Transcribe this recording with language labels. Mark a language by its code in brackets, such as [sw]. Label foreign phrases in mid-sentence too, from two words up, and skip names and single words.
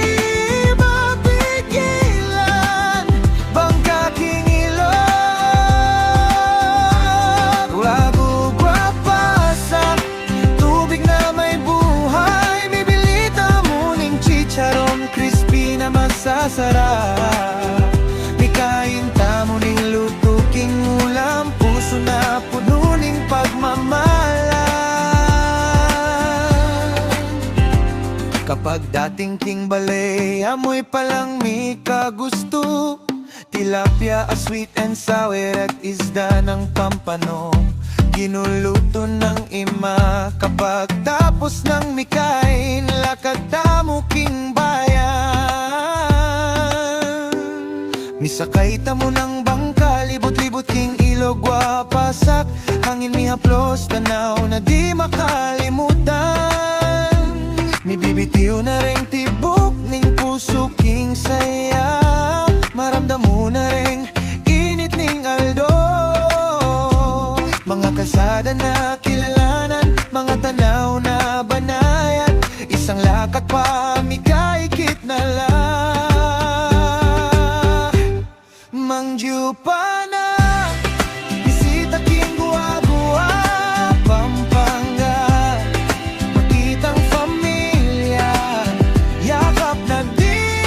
[pam] mapigilan bangka king ilog Guagua pasak tubig na may buhay bibilita mo ning chicharon crispy na masasarap Kain tamo ning luto king ulam Puso na puno ning pagmamahalan Kapag dating king balay Amoy palang mi kagusto Tilapia, [en] a sweet and sour [pam] At isda ng pampano Ginuluto ng ima Kapag tapos ng mikain Lakad tamo king bayan Misakay tamo ng bangka, libot-libot king ilog wapasak Hangin mi haplos, tanaw na di makalimutan Mibibitiw na ring tibok ning puso king saya Maramdam mo na ring init ning aldo Mga kalsada na kilalanan, mga tanaw na banayad Isang lakad pa mi kahigit na lang Mangyupana bisita king Guagua Pampanga makitang pamilya yakap na di